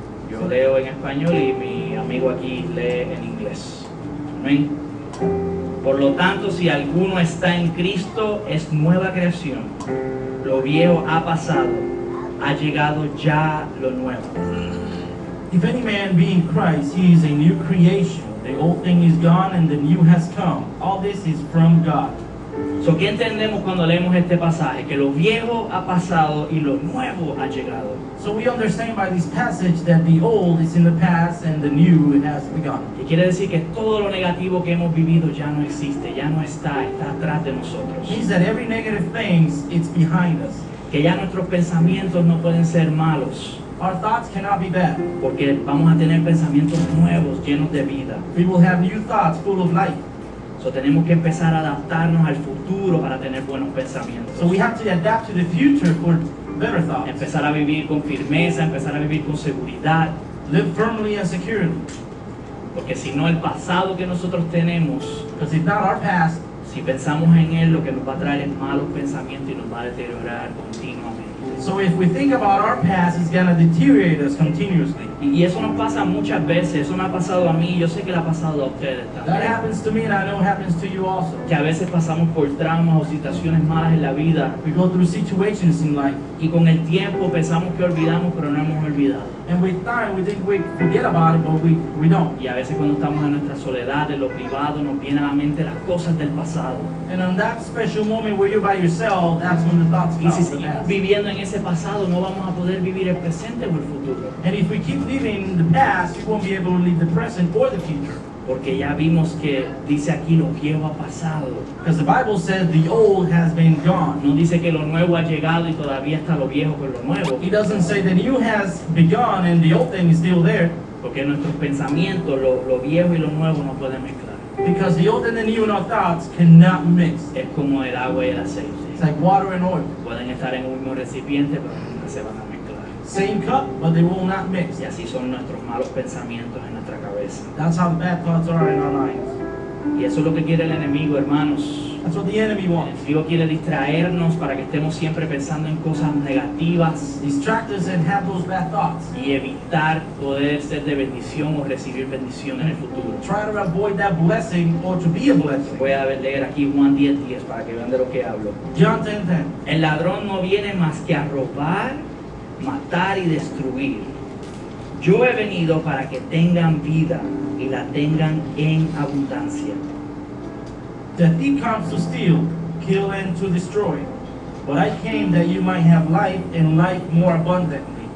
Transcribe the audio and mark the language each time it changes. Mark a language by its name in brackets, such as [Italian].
[Spanish] Yo leo en español y mi amigo aquí lee en inglés. Amén. Por lo tanto, si alguno está en Cristo, es nueva creación. Lo viejo ha pasado, ha llegado ya lo nuevo. [English] If any man be in Christ, he is a new creation. The old thing is gone and the new has come. All this is from God. [Spanish] So, ¿qué entendemos cuando leemos este pasaje? Que lo viejo ha pasado y lo nuevo ha llegado. [English] So we understand by this passage that the old is in the past and the new has begun. [Spanish] Y quiere decir que todo lo negativo que hemos vivido ya no existe, ya no está atrás de nosotros. [English] It means that every negative thing, it's behind us. [Spanish] Que ya nuestros pensamientos no pueden ser malos, [English] Our thoughts cannot be bad. [Spanish] porque vamos a tener pensamientos nuevos, llenos de vida. [English] We will have new thoughts full of life. [Spanish] So, tenemos que empezar a adaptarnos al futuro para tener buenos pensamientos. [English] So we have to adapt to the future for better thoughts. [Spanish] Empezar a vivir con firmeza, empezar a vivir con seguridad, [English] Live firmly and securely. [Spanish] porque si no, el pasado que nosotros tenemos, [English] Because if not our past, [Spanish] si pensamos en él, lo que nos va a traer es malos pensamientos y nos va a deteriorar continuamente. [English] so if we think about our past, it's going to deteriorate us continuously. [Spanish] Y eso nos pasa muchas veces, eso me ha pasado a mí, yo sé que le ha pasado a ustedes [English] That [Spanish] también. [English] happens to me and I know it happens to you also. [Spanish] Que a veces pasamos por traumas o situaciones malas en la vida [English] We go through situations in life, [Spanish] y con el tiempo pensamos que olvidamos, pero no hemos olvidado. [English] and with time we think we forget about it, but we don't. [Spanish] Y a veces cuando estamos en nuestra soledad, en lo privado, nos vienen a la mente las cosas del pasado. [English] And on that special moment where you're by yourself, that's when the thoughts [Spanish] Y [English] come [Spanish] si [English] of the [Spanish] seguimos [English] past. [Spanish] viviendo en ese pasado, no vamos a poder vivir el presente o el futuro. [English] And if we keep living in the past, you won't be able to live the present or the future. [Spanish] Porque ya vimos que dice aquí lo viejo ha pasado. [English] Because the Bible says the old has been gone. [Spanish] No dice que lo nuevo ha llegado y todavía está lo viejo con lo nuevo. [English] It doesn't say the new has begun and the old thing is still there. [Spanish] Porque nuestros pensamientos, lo viejo y lo nuevo no pueden mezclar. [English] Because the old and the new in our thoughts cannot mix. [Spanish] Es como el agua y el aceite. [English] It's like water and oil. [Spanish] Pueden estar en un mismo recipiente, pero nunca se van a mezclar. [English] Same cup, but they will not mix. [Spanish] Y así son nuestros malos pensamientos en nuestra cabeza. [English] That's how the bad thoughts are in our minds. [Spanish] Y eso es lo que quiere el enemigo, hermanos. [English] That's what the enemy [Spanish] El [English] wants. [Spanish] enemigo quiere distraernos para que estemos siempre pensando en cosas negativas [English] Distract us and have those bad thoughts. [Spanish] y evitar poder ser de bendición o recibir bendición en el futuro. [English] Try to avoid that blessing or to be a blessing. [Spanish] Voy a leer aquí Juan 10:10 para que vean de lo que hablo. [English] John 10:10. [Spanish] El ladrón no viene más que a robar, matar y destruir. Yo he venido para que tengan vida y la tengan en abundancia. [English] The thief comes to steal, kill, and to destroy. But I came that you might have life and life more abundantly.